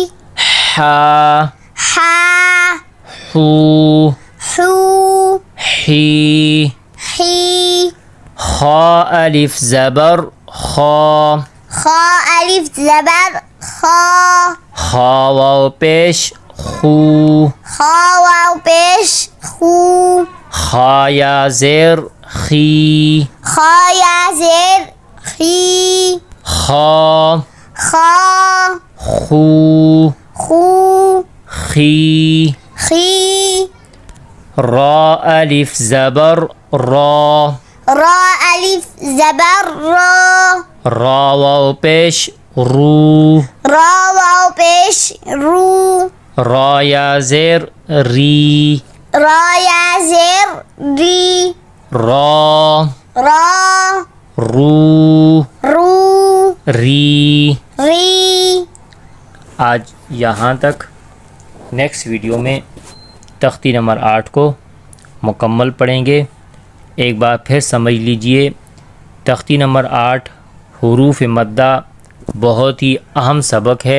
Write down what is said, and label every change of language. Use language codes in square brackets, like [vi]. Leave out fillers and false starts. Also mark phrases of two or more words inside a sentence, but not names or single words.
[ur] حا. حا. حو. حو. حی. حی. خا الف زبر خا. خا الف زبر خا. خا واو پیش خو. خا واو پیش خو. خا یا زیر خی. خا یا زیر خی. خا. خا. خو. خو. خی. خی. را الف زبر را. را الف زبر را. را واو پیش رو. را واو پیش رو. را یا زیر ری. را یا زیر ری. را. را. رو. رو. ری. ری. آج یہاں تک. [en] next video [ur] میں تختی نمبر 8 کو مکمل پڑھیں گے. ایک بار پھر سمجھ لیجئے، تختی نمبر 8 حروف مدہ بہت ہی اہم سبق ہے.